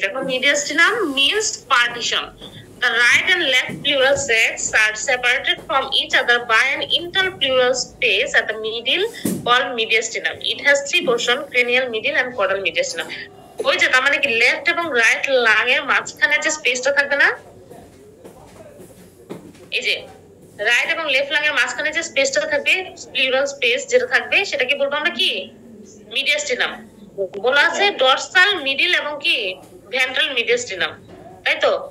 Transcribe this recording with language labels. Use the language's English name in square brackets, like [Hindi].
[Bangla] দেখো, মিডিয়াস্টিনাম [English] means partition. The right and left pleural sacs are separated from each other by an interpleural space at the middle called mediastinum. It has three portions: cranial, middle and caudal mediastinum. [Bangla] ওই যে তার মানে কি left এবং right lung এর মাঝখানে যে স্পেসটা থাকবে না, এই যে রাইট এবং লেফট লাং এর মাঝখানে যে স্পেসটা থাকবে, প্লিউরাল স্পেস যেটা থাকবে, সেটাকে বলবো আমরা কি? মিডিয়াস্টিনাম। বলা আছে ডরসাল, মিডল এবং কি ভেন্ট্রাল মিডিয়াস্টিনাম, তাই তো?